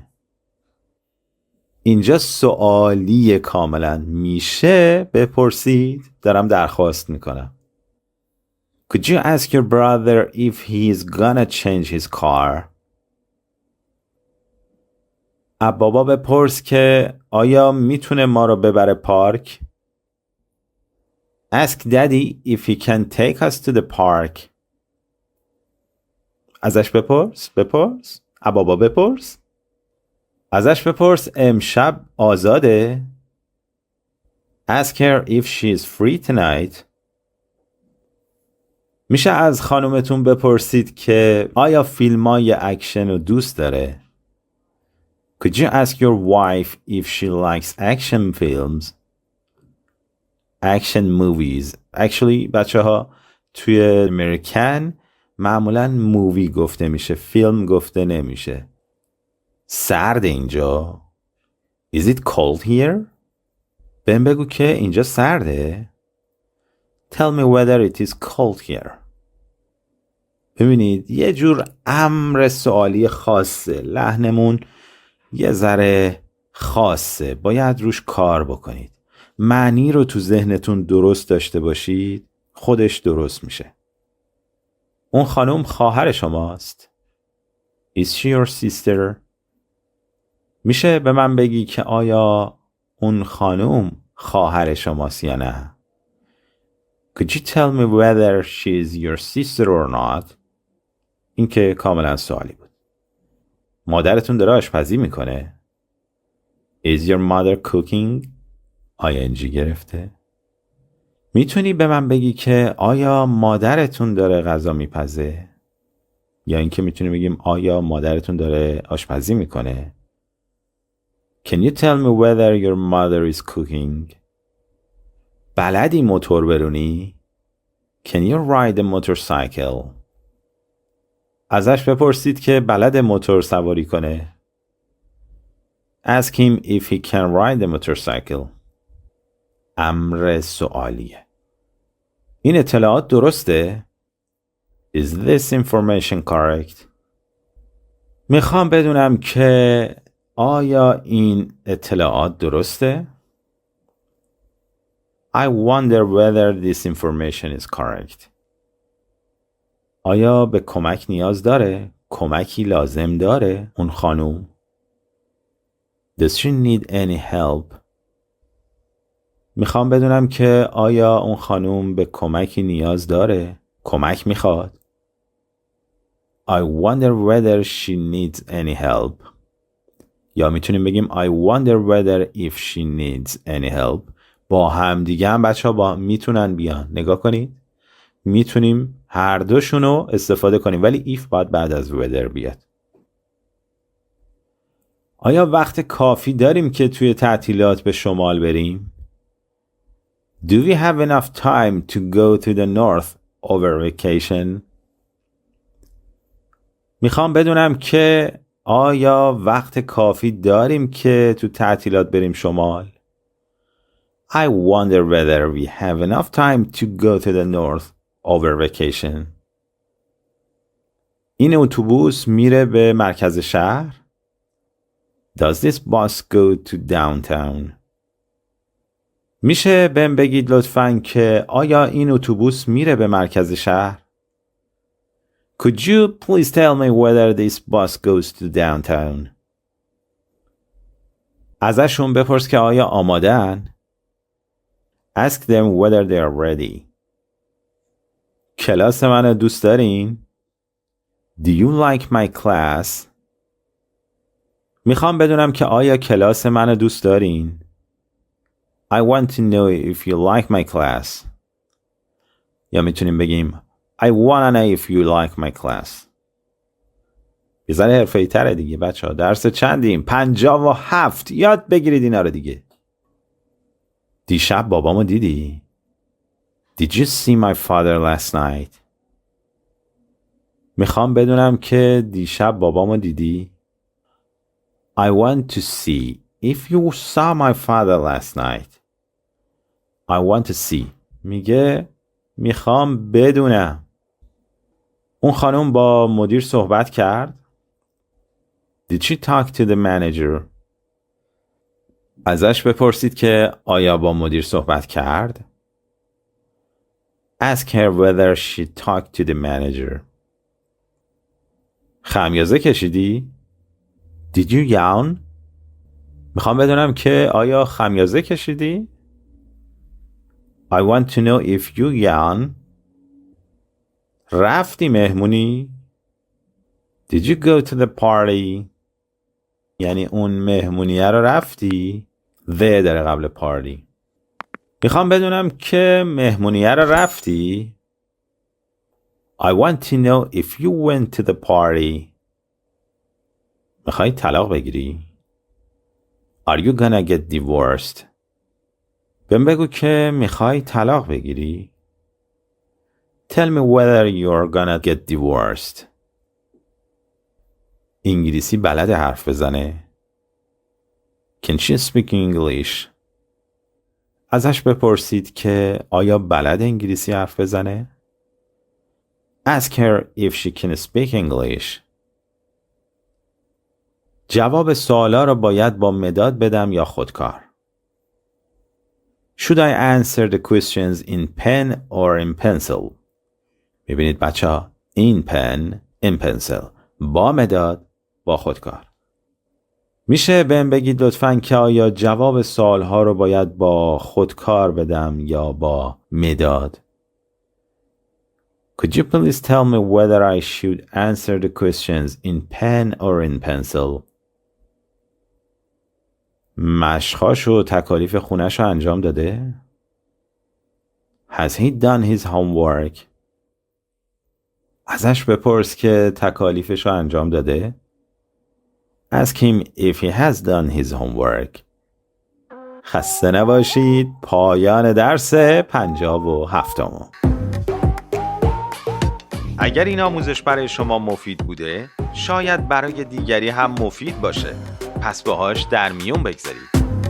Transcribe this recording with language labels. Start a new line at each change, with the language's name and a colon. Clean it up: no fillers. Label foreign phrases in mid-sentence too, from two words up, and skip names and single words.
Persian: اینجا سوالیه کاملا. میشه بپرسید، دارم درخواست میکنم.
English: Could you ask your brother if he's gonna change his car؟
Persian: بابا بپرس که آیا میتونه ما رو ببره پارک؟
English: Ask daddy if he can take us to the park.
Persian: ازش بپرس بابا بپرس. ازش بپرس امشب آزاده؟
English: Ask her if she is free tonight.
Persian: میشه از خانومتون بپرسید که آیا فیلمای اکشن رو دوست داره؟
English: Could you ask your wife if she likes action films? Action movies. Actually
Persian: بچه ها توی امریکن معمولا مووی گفته میشه، فیلم گفته نمیشه. سرد اینجا.
English: Is it cold here?
Persian: بهم بگو که اینجا سرده.
English: Tell me whether it is cold here.
Persian: ببینید یه جور امر سوالی خاصه، لحنمون یه ذره خاصه، باید روش کار بکنید. معنی رو تو ذهنتون درست داشته باشید، خودش درست میشه. اون خانم خواهر شماست؟
English: Is she your sister?
Persian: میشه به من بگی که آیا اون خانم خواهر شماست یا نه؟
English: Could you tell me whether she is your sister or not?
Persian: این که کاملا سوالی بود. مادرتون داره آشپزی میکنه؟
English: Is your mother cooking?
Persian: ING گرفته. میتونی به من بگی که آیا مادرتون داره غذا میپزه؟ یا اینکه میتونی بگیم آیا مادرتون داره آشپزی میکنه؟
English: Can you tell me whether your mother is cooking?
Persian: بلدی موتور برونی؟
English: Can you ride a motorcycle?
Persian: ازش بپرسید که بلد موتور سواری کنه.
English: Ask him if he can ride a motorcycle.
Persian: امر سوالیه. این اطلاعات درسته؟
English: Is this information correct?
Persian: میخوام بدونم که آیا این اطلاعات درسته؟
English: I wonder whether this information is correct.
Persian: آیا به کمک نیاز داره؟ کمکی لازم داره اون خانوم؟
English: Does she need any help?
Persian: میخوام بدونم که آیا اون خانوم به کمکی نیاز داره؟ کمک میخواد؟
English: I wonder whether she needs any help.
Persian: یا میتونیم بگیم
English: I wonder whether if she needs any help.
Persian: با هم دیگه هم بچه ها با میتونن بیان. نگاه کنید. میتونیم هر دوشونو استفاده کنیم ولی if باید بعد از whether بیاد. آیا وقت کافی داریم که توی تعطیلات به شمال بریم؟
English: Do we have enough time to go to the north over vacation?
Persian: میخوام بدونم که آیا وقت کافی داریم که تو تعطیلات بریم شمال؟
English: I wonder whether we have enough time to go to the north over vacation.
Persian: این اتوبوس میره به مرکز شهر؟
English: Does this bus go to downtown?
Persian: میشه بهم بگید لطفاً که آیا این اتوبوس میره به مرکز شهر؟
English: Could you please tell me whether this bus goes to downtown?
Persian: ازشون بپرس که آیا آماده‌ان؟
English: Ask them whether they are ready.
Persian: کلاس منو دوست دارین؟
English: Do you like my class?
Persian: میخوام بدونم که آیا کلاس منو دوست دارین؟
English: I want to know if you like my class.
Persian: یا میتونیم بگیم
English: I wanna know if you like my class.
Persian: یه ذره حرفه‌ای تره دیگه بچه ها. درس چندیم؟ 57. یاد بگیرید اینا رو دیگه. دیشب بابامو دیدی؟
English: Did you see my father last night?
Persian: میخوام بدونم که دیشب بابامو دیدی؟
English: I want to see if you saw my father last night. I want to see.
Persian: میگه میخوام بدونم. اون خانم با مدیر صحبت کرد؟
English: Did she talk to the manager?
Persian: ازش بپرسید که آیا با مدیر صحبت کرد؟
English: Ask her whether she talked to the manager.
Persian: خمیازه کشیدی؟
English: Did you yawn?
Persian: میخوام بدونم که آیا خمیازه کشیدی؟
English: I want to know if you yawn.
Persian: رفتی مهمونی؟
English: Did you go to the party?
Persian: یعنی اون مهمونیه رو رفتی؟ The داره قبل party. میخوام بدونم که مهمونیه رو رفتی؟
English: I want to know if you went to the party.
Persian: میخوای طلاق بگیری؟
English: Are you gonna get divorced?
Persian: بهم بگو که میخوای طلاق بگیری؟
English: Tell me whether you're gonna get divorced.
Persian: انگلیسی بلد حرف بزنه؟
English: Can she speak English?
Persian: ازش بپرسید که آیا بلد انگلیسی حرف بزنه؟
English: Ask her if she can speak English.
Persian: جواب سوالا رو باید با مداد بدم یا خودکار؟
English: Should I answer the questions in pen or in pencil?
Persian: میبینید بچه ها
English: in pen, in pencil
Persian: با مداد با خودکار. میشه بهم بگید لطفاً که آیا جواب سوال ها رو باید با خودکار بدم یا با مداد؟
English: Could you please tell me whether I should answer the questions in pen or in pencil?
Persian: مشقاش و تکالیف خونش رو انجام داده؟
English: Has he done his homework?
Persian: ازش بپرس که تکالیفش رو انجام داده؟
English: Ask him if he has done his homework.
Persian: خسته نباشید. پایان درس 57. اگر این آموزش برای شما مفید بوده، شاید برای دیگری هم مفید باشه. پس باهاش در میون بگذارید.